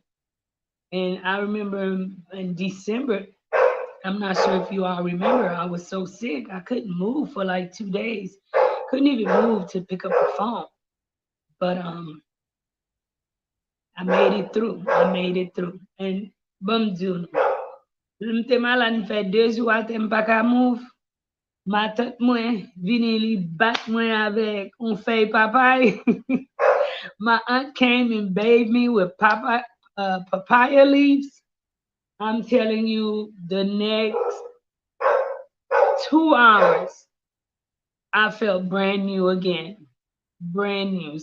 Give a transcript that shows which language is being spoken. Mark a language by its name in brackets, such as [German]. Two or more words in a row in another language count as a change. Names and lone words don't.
[English] And I remember in December, I'm not sure if you all remember, I was so sick I couldn't move for like 2 days. Couldn't even move to pick up the phone. But I made it through. I made it through. [Haitian Creole] And bon Dieu, mte malan fè 2 jours a tem pa ka move. Ma tante mwen vini li bat mwen avek un fey papay. [English] My aunt came and bathed me with papaya leaves. I'm telling you, the next 2 hours, I felt brand new again. Brand new.